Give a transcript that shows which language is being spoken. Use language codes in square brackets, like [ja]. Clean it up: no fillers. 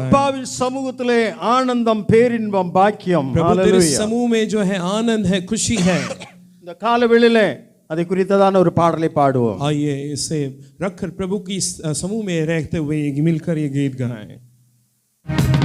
[ta] அப்பாவின் சமூகத்திலே ஆனந்தம் பேரின்பம் பாக்கியம். [hi] प्रभु तेरे ஹalleluya. समूह में जो है आनंद है, खुशी है। [ta] இந்த காலவெளியிலே அதை குறித்ததான ஒரு பாடலை பாடுவோம். [hi] आइए इसे रखकर प्रभु की समूह में रहते हुए मिलकर ये गीत गाएं।